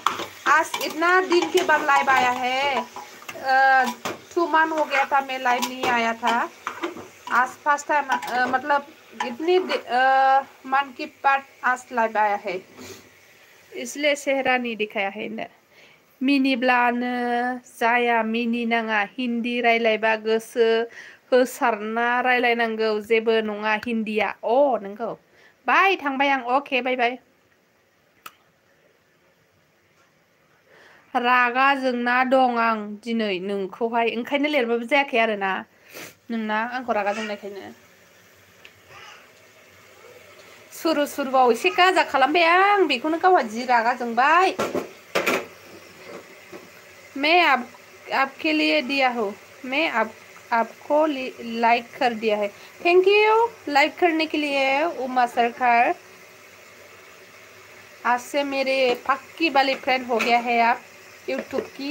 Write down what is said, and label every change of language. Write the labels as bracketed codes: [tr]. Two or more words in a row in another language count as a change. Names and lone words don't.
[hi] आज इतना दिन के बाद लाइव आया है। 2 मंथ हो गया था मैं लाइव नहीं आया था। आज [en] first time [hi] मतलब इतनी मंथ के बाद आज लाइव आया है, इसलिए सेहरा नहीं दिखाया है ना। [brx] मिनिब्लानो जाया, मिनि नाङा, हिन्दी रायलायबा गोसो होसारना रायलायनांगौ, जेबो नङा हिन्दिया। नंगौ। बाय थांबाय आं। [en] okay bye bye. [brx] रागा जोंना दं आं दिनै नोंखौहाय, ओंखायनो लिरबाबो जायाखै आरोना नोंना आंखौ रागा जोंनायखायनो। सुरु सुरुआव एसे गाजा खालामबाय आं, बेखौनो गावहा जि रागा जोंबाय। [hi] मैं आपके लिए दिया हूँ, मैं आपको लाइक कर दिया है। [en] thank you [hi] लाइक करने के लिए उमा सरकार। आज से मेरे पक्की वाली फ्रेंड हो गया है आप यूट्यूब की।